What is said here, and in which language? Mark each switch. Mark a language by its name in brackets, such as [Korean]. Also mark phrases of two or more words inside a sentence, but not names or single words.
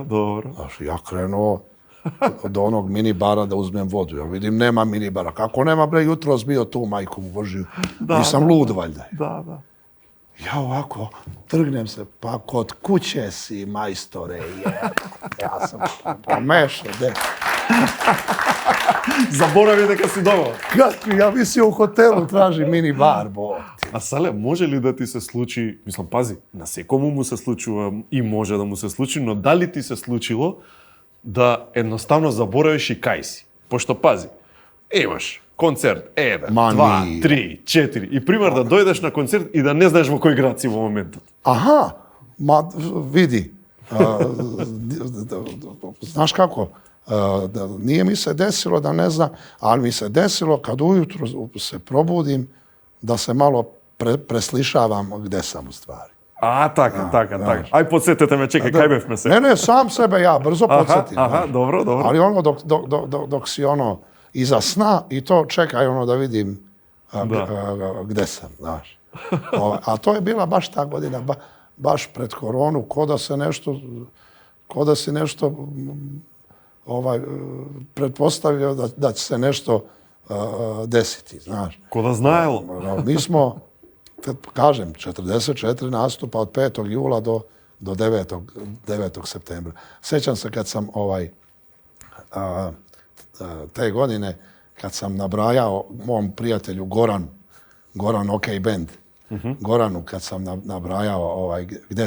[Serbian] Znaš, ja krenuo do onog mini bara da uzmem vodu. Ja vidim, nema mini bara. Kako nema, bre, jutros bio tu, majku Božiju. Nisam lud, valjda. Da. Ja ovako, trgnem se, pa kod kuće si, majstore, ja sam pomešao, [Macedonian] Заборави дека си дома. [Serbian] Ja mislio u hotelu traži mini bar, bo. [Macedonian] А Сале, може ли да ти се случи, мислам, пази, на секому му се случува и може да му се случи, но дали ти се случило да едноставно заборавиш и кај си? Пошто пази, имаш концерт 1, Ма 2, ние. 3, 4 и пример да дојдеш на концерт и да не знаеш во кој град си во моментот. [Serbian] Aha, ma vidi, znaš kako, nije mi se desilo da ne znam, ali mi se desilo kad ujutro se probudim da se malo preslišavam gde sam u stvari. [Macedonian] А, така. Ај подсетете ме, чекај, кај бевме се? [Serbian] Ne, sam sebe ja brzo podsjetim. [Macedonian] Аха, добро. [Serbian] Ali ono dok si ono iza sna i to čekaj ono da vidim gde sam, znaš. A to je bila baš ta godina, baš pred koronu, ko da si nešto pretpostavio da će se nešto desiti, znaš. [Macedonian] Ко да знаело. [Serbian] Mi smo, kažem, 44 nastupa od 5. jula do 9. septembra. Sjećam se kad sam te godine, kad sam nabrajao mom prijatelju Goran OK Band, Goranu, kad sam nabrajao gde